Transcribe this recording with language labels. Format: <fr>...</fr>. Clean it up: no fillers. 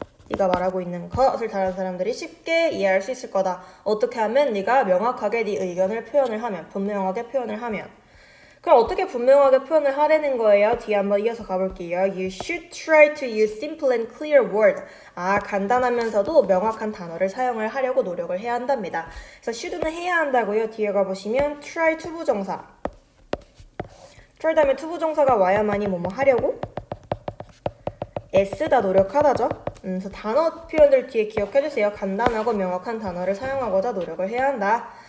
<ko>네가 말하고 있는 것을 다른 사람들이 쉽게 이해할 수 있을 거다. 어떻게 하면 네가 명확하게 네 의견을 표현을 하면, 분명하게 표현을 하면. 그럼 어떻게 분명하게 표현을 하려는 거예요? 뒤에 한번 이어서 가볼게요.</ko> <en>You should try to use simple and clear word.</en> <ko>간단하면서도 명확한 단어를 사용을 하려고 노력을 해야 한답니다. 그래서 should는 해야 한다고요. 뒤에 가보시면 try 투부정사. try 다음에 투부정사가 와야만이 뭐뭐 하려고 애쓰다 노력하다죠. 그래서 단어 표현들 뒤에 기억해주세요. 간단하고 명확한 단어를 사용하고자 노력을 해야 한다.</ko>